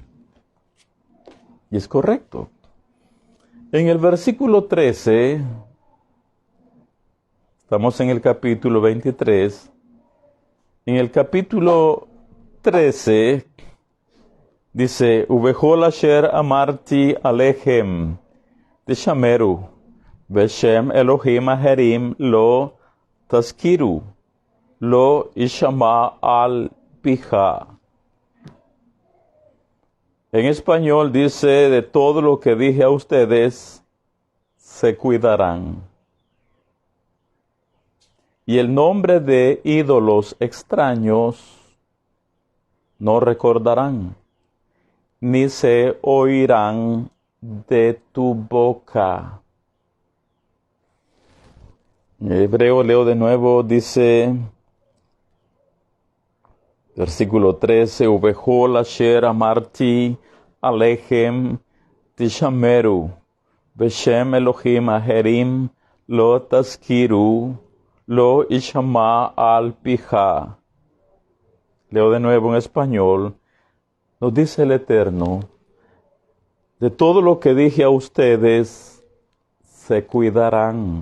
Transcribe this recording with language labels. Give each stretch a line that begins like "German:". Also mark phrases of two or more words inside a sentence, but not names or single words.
Spanish: Y es correcto. En el versículo 13, estamos en el capítulo 23, en el capítulo 13 dice,
Hebrew: ובכל אשר אמרתי אליכם תשמרו, בשם אלהים אחרים לא תזכירו, לא ישמע על פיך.
Spanish: En español dice, de todo lo que dije a ustedes, se cuidarán. Y el nombre de ídolos extraños no recordarán, ni se oirán de tu boca. En hebreo leo de nuevo, dice, versículo 13,
Hebrew: ובכל אשר אמרתי אליכם תשמרו, בשם אלהים אחרים לא תזכירו, לא ישמע על פיך.
Spanish: Leo de nuevo en español, nos dice el Eterno, de todo lo que dije a ustedes, se cuidarán.